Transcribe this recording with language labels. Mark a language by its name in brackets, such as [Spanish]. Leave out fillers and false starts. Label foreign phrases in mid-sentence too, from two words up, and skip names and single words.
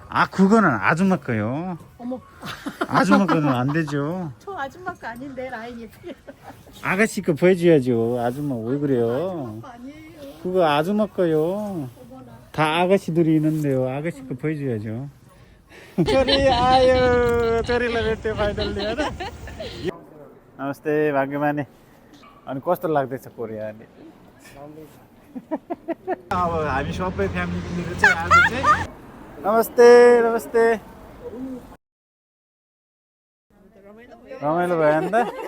[Korean] 아, 그거는 아줌마 거요. 어머, 아줌마 거는 안 되죠. 저 아줌마 거 아닌데 라인이 틀려. 아가씨 거 보여줘야죠. 아줌마 왜 그래요? 아줌마 거 아니에요. 그거 아줌마 거요. 어머나. 다 아가씨들이 있는데요. 아가씨 거 보여줘야죠. [Nepali] छोरी आयो छोरीलाई भेट्यो फाइनल्ली होइन नमस्ते भाग्यमानी अनि कस्तो लाग्दैछ कोरिया अनि अब हामी सबै फ्यामिली मिलेर चाहिँ आज चाहिँ नमस्ते नमस्ते रमाइलो भयो नि त